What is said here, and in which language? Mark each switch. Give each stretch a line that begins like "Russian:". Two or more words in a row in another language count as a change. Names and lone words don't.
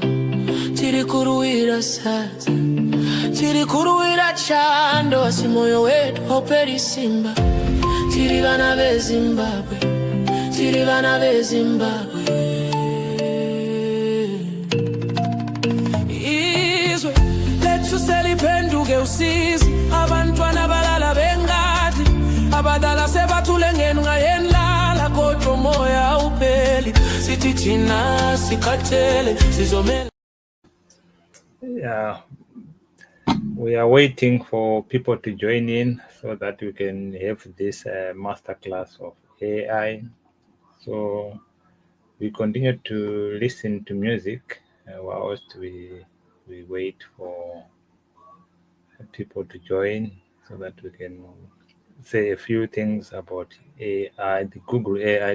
Shona: Tiri kuruwira sadza, tiri kuruwira chando, asi moyo wetu hauperi simba. Tiri vana veZimbabwe, tiri vana veZimbabwe.
North Ndebele: Selipenduke usizi abantwana balala bengadi abadala sebathule ngenxa yenlala kodwa moya upheli sithi thina sikhathele sizomela.
English: Yeah, we are waiting for people to join in so that we can have this masterclass of AI. So we continue to listen to music whilst we wait for people to join so that we can say a few things about AI, the Google AI.